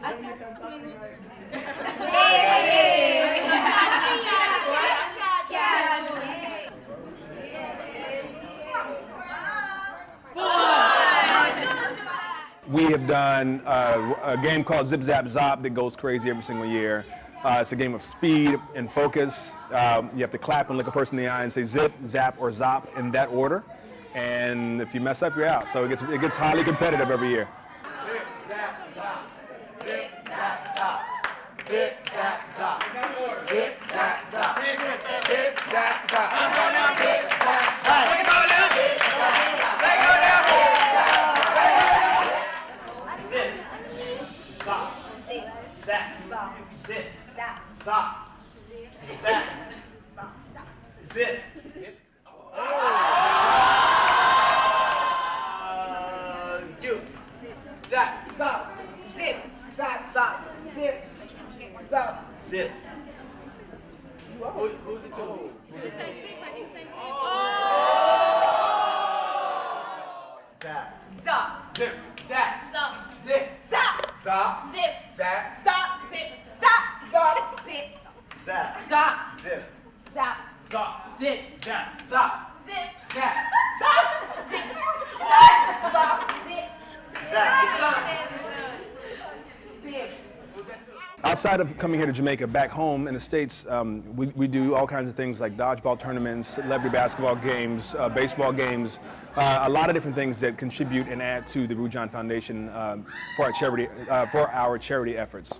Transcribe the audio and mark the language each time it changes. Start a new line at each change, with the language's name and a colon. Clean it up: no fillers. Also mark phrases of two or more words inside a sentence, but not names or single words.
English: We have done a game called Zip Zap Zop that goes crazy every single year. It's a game of speed and focus. You have to clap and look a person in the eye and say zip, zap, or zop in that order. And if you mess up, you're out. So it gets highly competitive every year. Zip, zap, zop. Zip, zap, zop. Zip, zap, zop. Zip, zap, zop. Zip, zap, zop. Zip, zap, zop. Let go now. Let go now. Zip. Zop. Zap. Zip. Zop. Zap. Zip. You. Zap. Zop. Zip. Zap. Zop. Zip. Zop. Zip. Who's it to? Zap. Zop. Zip. Zap. Zop. Zip. Zap. Zop. Zip. Zap. Zop. Zip. Zap. Zop. Zip. Zap. Zop. Zip. Zap. Zop. Zip. Zap. Zop. Zip. Zap. Zop. Zip. Zop. Zip. Zap. Zip. Outside of coming here to Jamaica, back home in the States, we do all kinds of things like dodgeball tournaments, celebrity basketball games, baseball games, a lot of different things that contribute and add to the Rujan Foundation for our charity efforts.